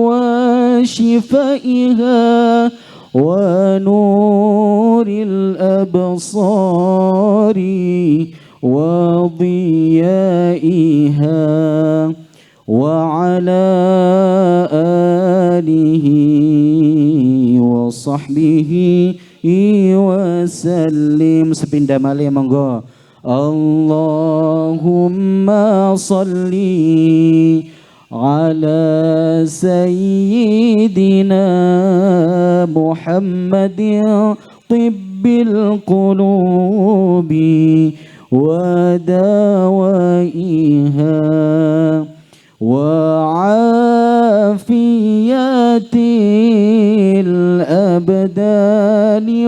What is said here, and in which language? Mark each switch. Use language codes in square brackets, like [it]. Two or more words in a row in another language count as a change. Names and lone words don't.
[ar] وشفائها ونور الأبصار وضيائها وعلى آله صحبه وسلم. [jv] Sepindah malih monggo. [ar] اللهم صل على سيدنا محمد طب القلوب ودوائها و عافية الأبدان